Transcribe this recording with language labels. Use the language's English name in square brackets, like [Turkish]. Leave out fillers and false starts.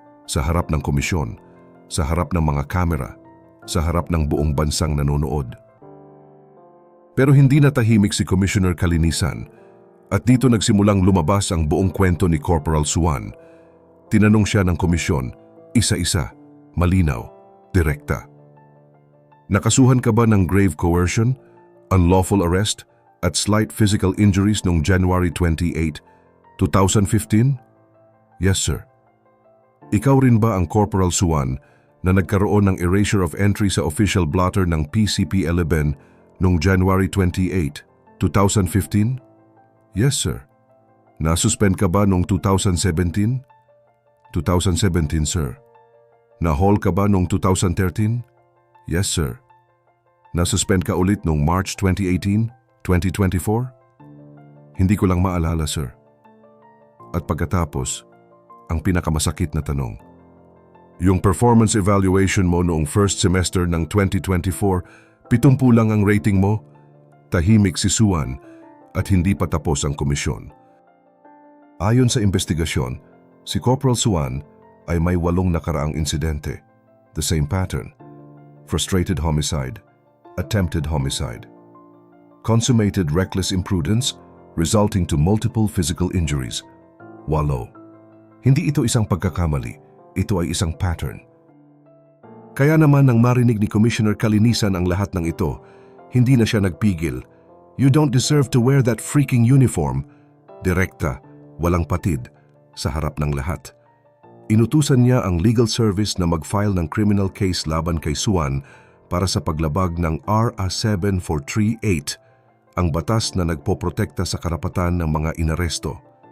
[Filipino] Sa harap ng komisyon, sa harap ng mga kamera, sa harap ng buong bansang nanonood. Pero hindi natahimik si Commissioner Kalinisan at dito nagsimulang lumabas ang buong kwento ni Corporal Suan. Tinanong siya ng komisyon, isa-isa, malinaw, direkta. Nakasuhan ka ba ng grave coercion, unlawful arrest, at slight physical injuries noong January 28, 2015? [English] Yes, sir. [Filipino] Ikaw rin ba ang Corporal Suan na nagkaroon ng erasure of entry sa official blotter ng PCP-11 noong January 28, 2015? Yes, sir. Nasuspend ka ba noong 2017? 2017, sir. Na-haul ka ba noong 2013? [English] Yes, sir. [Filipino] Nasuspend ka ulit noong March 2018, 2024? Hindi ko lang maalala, sir. At pagkatapos, ang pinakamasakit na tanong. Yung performance evaluation mo noong first semester ng 2024, 70 lang ang rating mo? Tahimik si Suan at hindi pa tapos ang komisyon. Ayon sa investigasyon, si Corporal Suan ay may 8 nakaraang insidente. [English] The same pattern. Frustrated homicide, attempted homicide, consummated reckless imprudence resulting to multiple physical injuries. 8. [Filipino] Hindi ito isang pagkakamali, ito ay isang pattern. Kaya naman nang marinig ni Commissioner Kalinisan ang lahat ng ito, hindi na siya nagpigil. [English] You don't deserve to wear that freaking uniform. [Filipino] Direkta, walang patid, sa harap ng lahat. Inutusan niya ang legal service na mag-file ng criminal case laban kay Suan para sa paglabag ng RA 7438, ang batas na nagpoprotekta sa karapatan ng mga inaresto.